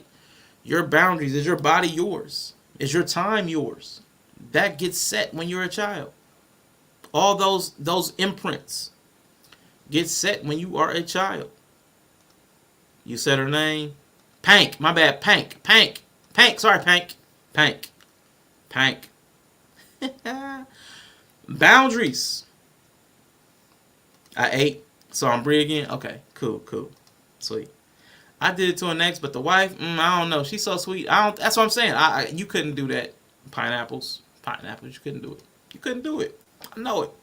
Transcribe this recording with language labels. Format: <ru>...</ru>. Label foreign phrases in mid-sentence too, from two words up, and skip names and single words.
<en>Your boundaries. Is your body yours? Is your time yours? That gets set when you're a child. All those imprints get set when you are a child. You said her name? Pank. My bad. Pank. Pank. Pank. Sorry, Pank. Pank. Pank. Boundaries. I ate. So I'm Brie again? Okay. Cool. Sweet. I did it to an ex, but the wife, I don't know. She's so sweet. That's what I'm saying. You couldn't do that. Pineapples. You couldn't do it. You couldn't do it. I know it.</en>